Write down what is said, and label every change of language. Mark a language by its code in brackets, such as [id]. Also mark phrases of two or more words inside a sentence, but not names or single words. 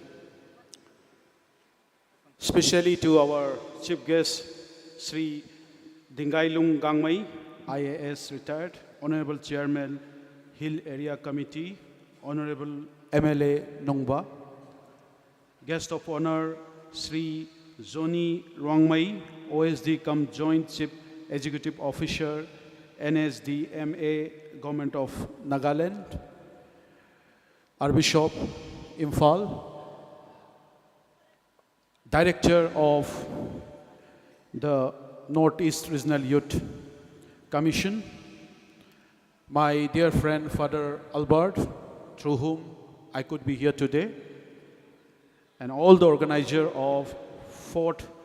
[en] especially to our chief guest, Sri Dingailung Gangmai, IAS retired, Honorable Chairman, Hill Area Committee, Honorable MLA Nongba, guest of honor, Sri Zoni Rwangmai, OSD cum Joint Chief Executive Officer, NSDMA, Government of Nagaland, Archbishop Imphal, Director of the Northeast Regional Youth Commission, my dear friend Father Albert, through whom I could be here today, and all the organizer of 4th